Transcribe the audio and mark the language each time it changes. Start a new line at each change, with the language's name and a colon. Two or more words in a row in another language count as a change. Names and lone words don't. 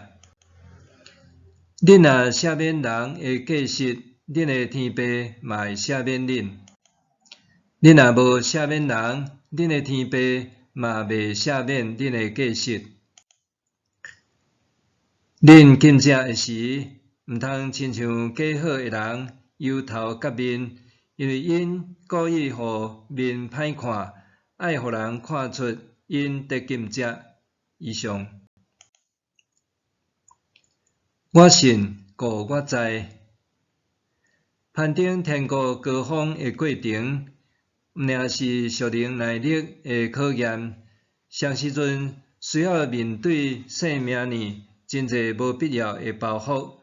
Min Nan Chinese: 恁若赦免人的过失，恁的天父嘛会赦免恁；恁若无赦免人，恁的天父嘛袂赦免恁的过失。恁禁食的时，毋通亲像假好的人，忧头甲面，因为因故意互面歹看，爱互人看出因得禁食。以上，我信，故我知。攀登天国高峰的过程，毋仅是属灵耐力的考验，上时阵需要面对生命里真济无必要的包袱。